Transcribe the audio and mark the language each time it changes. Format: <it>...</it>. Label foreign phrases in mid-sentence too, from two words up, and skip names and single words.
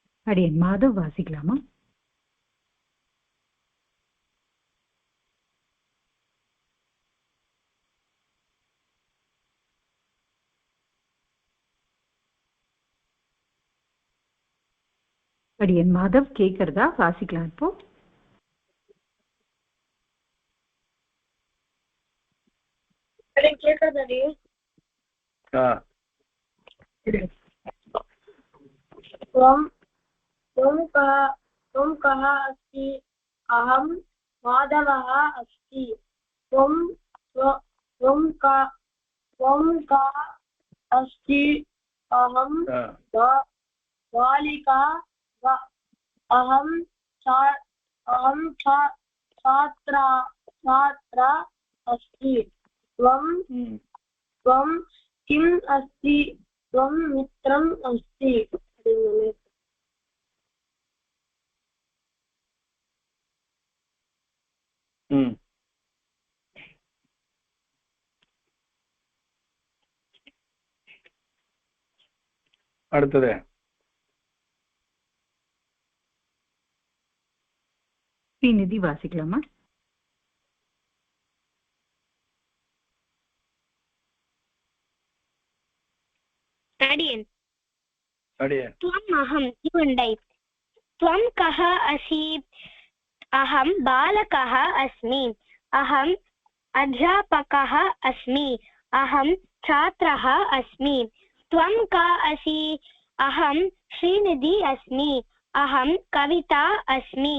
<ta>அடியன் மாதவ் வாசிக்கலாமா? அடியன் மாதவ் கேக்குறதா? வாசிக்கலாம் இப்போ.</ta> <sa>கேக்குறது त्वं कः अस्ति? अहं माधवः अस्ति. त्वं का अस्ति? अहं बालिका. अहं छात्रा अस्ति. त्वं किम् अस्ति? त्वं मित्रम् अस्ति.</sa> <ta>அடுத்தது ஸ்ரீநிதி வாசிக்கலாமா? अडियन् அடியன்</ta> <sa>त्वम् अहं युण्डै. त्वं कः असि? अहं बालकः अस्मि. अहम् अध्यापकः अस्मि. अहं छात्रः अस्मि. त्वं का असि? अहं श्रीनिधि अस्मि. अहं कविता अस्मि.</sa>